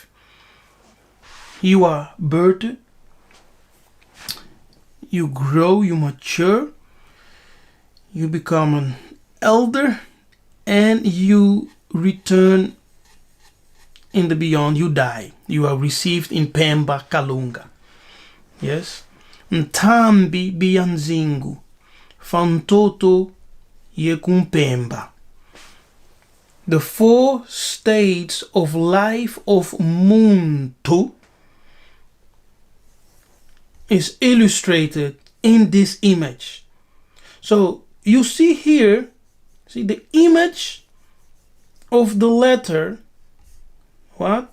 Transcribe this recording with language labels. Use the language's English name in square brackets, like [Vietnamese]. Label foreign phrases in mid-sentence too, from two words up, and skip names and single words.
[English] You are birthed, you grow, you mature, you become an elder, and you return in the beyond. You die. You are received in Pemba Kalunga. Yes. [Kongo] Ntambi bianzingu. Fantoto yekumpemba. [English] The 4 states of life of Muntu is illustrated in this image. So you see here, see the image of the letter, what?